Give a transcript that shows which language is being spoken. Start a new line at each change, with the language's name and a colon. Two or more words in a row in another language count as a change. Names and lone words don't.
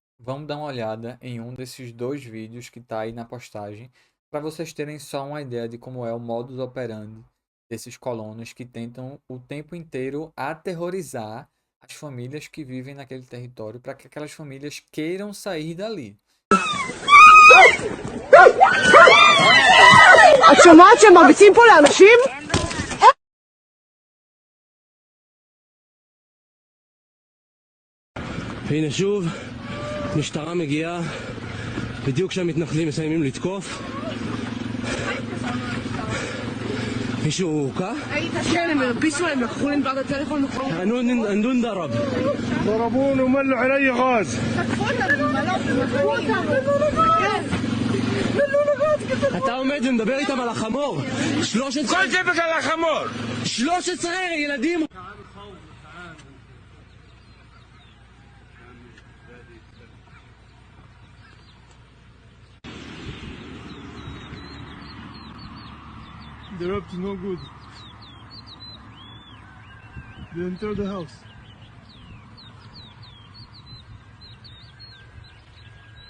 Portuguese: Vamos dar uma olhada em um desses dois vídeos que está aí na postagem, para vocês terem só uma ideia de como é o modus operandi desses colonos que tentam o tempo inteiro aterrorizar as famílias que vivem naquele território, para que aquelas famílias queiram sair dali.
Hebrew: את שומעת שהם מרביצים פה לאנשים? הנה שוב, משטרה מגיעה בדיוק כשהמתנחלים מסיימים לתקוף. מישהו הוקע? כן, הם הרביצו להם, לקחו להם בעד הטלפון וחור. אנדון דרב.
Arabic: ضربوني وملوا علي غاز.
Hebrew: אתה עומד ומדבר איתם על החמור. כל זה בגלל החמור. 13 ילדים.
English: The rope is no good. They enter the house.